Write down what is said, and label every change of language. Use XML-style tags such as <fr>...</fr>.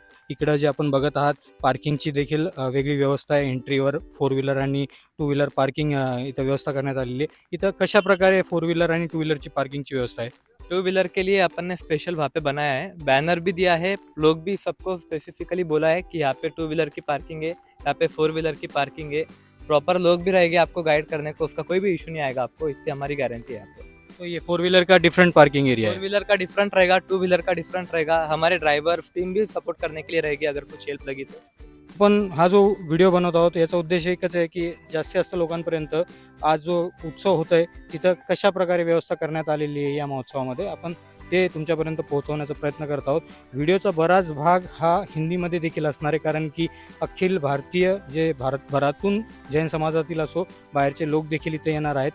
<mr>इकडं जे आपण बघत आहात पार्किंगची देखील वेगळी व्यवस्था आहे. एंट्रीवर 4 व्हीलर आणि 2 व्हीलर पार्किंग इथं व्यवस्था करण्यात आलेली आहे. इथं कशा प्रकारे 4 व्हीलर आणि 2 व्हीलरची पार्किंगची व्यवस्था आहे?</mr> <hi>टू व्हीलर के लिए अपन ने स्पेशल वहाँ पे बनाया है, बैनर भी दिया है, लोग भी सबको स्पेसिफिकली बोला है कि यहाँ पे टू व्हीलर की पार्किंग है, यहाँ पे फोर व्हीलर की पार्किंग है। प्रॉपर लोग भी रहेंगे आपको गाइड करने को, उसका कोई भी इशू नहीं आएगा आपको, इतनी हमारी गारंटी है आपको। तो ये 4 व्हीलर का डिफरेंट पार्किंग एरिया फोर है. व्हीलर का डिफरेंट रहेगा, टू व्हीलर का डिफरेंट रहेगा। हमारे ड्राइवर टीम भी सपोर्ट करने के लिए रहेगी अगर कुछ हेल्प लगी तो।</hi> <mr>पण हा जो व्हिडिओ बनवत आहोत याचा उद्देश एकच आहे की जास्तीत जास्त लोकांपर्यंत आज जो उत्सव होत आहे तिथं कशा प्रकारे व्यवस्था करण्यात आलेली आहे या महोत्सवामध्ये आपण ते तुमच्यापर्यंत पोहोचवण्याचा प्रयत्न करत आहोत. व्हिडिओचा बराच भाग हा हिंदीमध्ये देखील असणार आहे, कारण की अखिल भारतीय जे भारतभरातून जैन समाजातील असो बाहेरचे लोक देखील इथे येणार आहेत.</mr>